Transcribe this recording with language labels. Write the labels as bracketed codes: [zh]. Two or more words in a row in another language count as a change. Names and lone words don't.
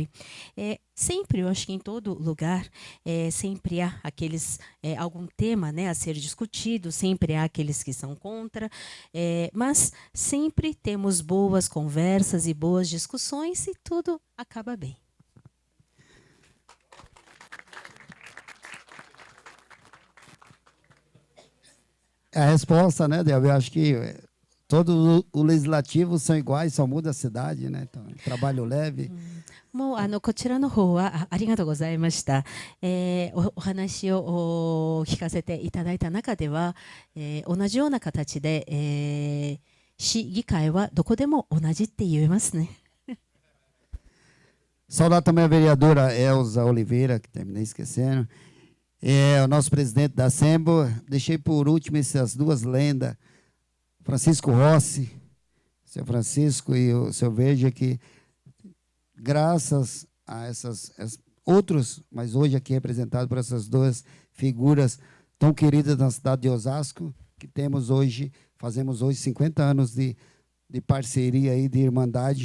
[pt] Sempre, eu acho que em todo lugar, sempre há aqueles, algum tema, né, a ser discutido, sempre há aqueles que são contra, mas sempre temos boas conversas e boas discussões e tudo acaba bem. A resposta, né, Delvio? Eu acho que todo o legislativo são iguais, só muda a cidade, né? Então, trabalho leve. [ja] もうこちらの方はありがとうございました。お話を聞かせていただいた中では、同じような形で、市議会はどこでも同じって言えますね。 [pt] Saudar também a vereadora Elza Oliveira, que terminei esquecendo. O nosso presidente da Assembly. Deixei por último essas duas lendas, Francisco Rossi, seu Francisco e o seu Veja, que graças a essas outros, mas hoje aqui representado por essas duas figuras tão queridas na cidade de Osasco, que temos hoje, fazemos hoje 50 anos de parceria aí, de irmandade.